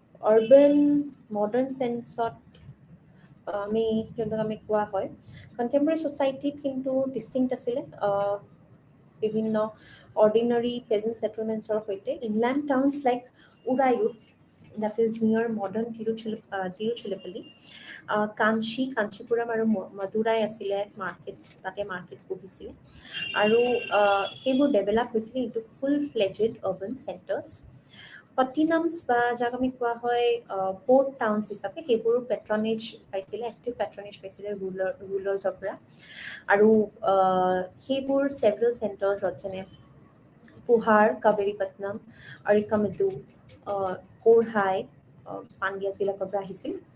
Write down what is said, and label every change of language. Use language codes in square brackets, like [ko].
[as] Urban modern চেন্সত যোনটোক আমি কোৱা হয় কণ্টেম্পৰেৰী ছ'চাইটিত কিন্তু ডিষ্টিংক্ট আছিলে বিভিন্ন অৰ্ডিনাৰী প্ৰেজেণ্ট ছেটেলমেণ্টছৰ সৈতে inland টাউনছ like উৰায়ুত [en] that is near modern Tiruchirappalli. [as] Kanchipuram আৰু মাদুৰাই আছিলে তাতে মাৰ্কেটছ বহিছিলে আৰু সেইবোৰ ডেভেলপ হৈছিলে into full fledged urban centres পটিনামছ বা যাক আমি কোৱা হয় পৰ্ট টাউনছ হিচাপে সেইবোৰো পেট্ৰনেজ পাইছিলে এক্টিভ পেট্ৰনেজ পাইছিলে ৰুলাৰ্ছৰ পৰা আৰু সেইবোৰ ছেভেৰেল চেণ্টাৰ্ছত যেনে পুহাৰ কাবেৰীপট্টনম আৰিকামেডু কোৰহাই পাণ্ডিয়াছবিলাকৰ পৰা আহিছিল